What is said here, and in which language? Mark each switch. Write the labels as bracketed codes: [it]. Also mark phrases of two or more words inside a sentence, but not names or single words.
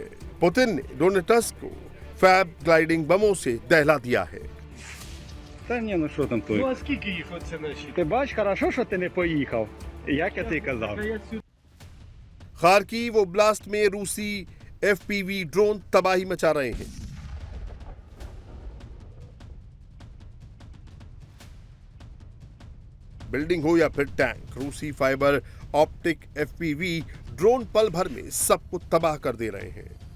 [hi] पुतिन ने डोनेट्स्क को फैब ग्लाइडिंग बमों से दहला दिया है। [uk] Та ні, ну що там той? Ну а скільки їх оце наші? Ти бач, хорошо, що ти не поїхав. Як я тобі казав. [hi] खार्किव ओब्लास्ट में रूसी [en] FPV drone [hi] तबाही मचा रहे हैं। बिल्डिंग हो या फिर टैंक, रूसी [en] fiber optic FPV drone [hi] पल भर में सबको तबाह कर दे रहे हैं।